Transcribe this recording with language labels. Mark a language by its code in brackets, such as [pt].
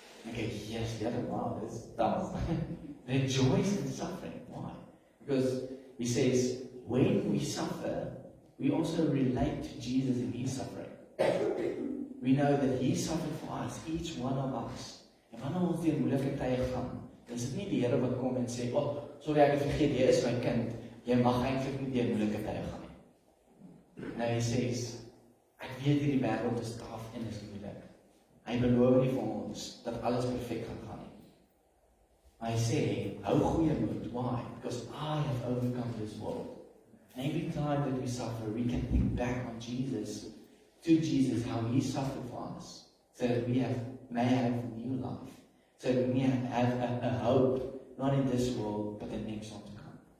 [en] Okay, yes, wow, this is tough. Rejoice in suffering. Why? Because he says, when we suffer, we also relate to Jesus in His suffering. We know that He suffered for us, each one of us. [af] En wanneer ons deur moeilike tye gaan, dan is dit nie die Here wat kom en sê, sorry, ek het vergeet, jy is my kind, jy mag eintlik nie deur moeilike tye gaan nie. Nou hy sê, ek weet hierdie wêreld is taaf en is moeilik. Hy beloof nie vir ons dat alles perfek gaan nie. Maar hy sê, hou goeie moed. [en] Why? Because I have overcome this world. And every time that we suffer, we can think back on Jesus, to Jesus, how He suffered for us, so that we may have new life, so that we have a hope, not in this world, but the next one to come.